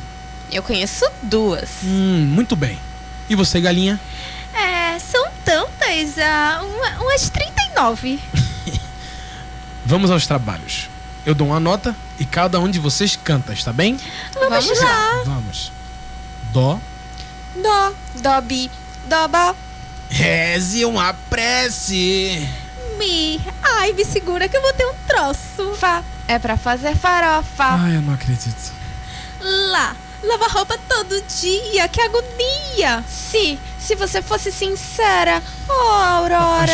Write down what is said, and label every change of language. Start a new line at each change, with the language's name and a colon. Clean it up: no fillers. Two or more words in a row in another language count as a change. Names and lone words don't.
Portuguese: Eu conheço 2. Muito bem. E você, galinha? São tantas, umas 39. Vamos aos trabalhos. Eu dou uma nota e cada um de vocês canta, está bem? Vamos lá. Vamos. Dó. Dó, dó, bi, dó, bó. Reze uma prece. Mi. Ai, me segura que eu vou ter um troço. Fá, é pra fazer farofa. Ai, eu não acredito. Lá. Lava roupa todo dia, que agonia. Se você fosse sincera. Oh, Aurora.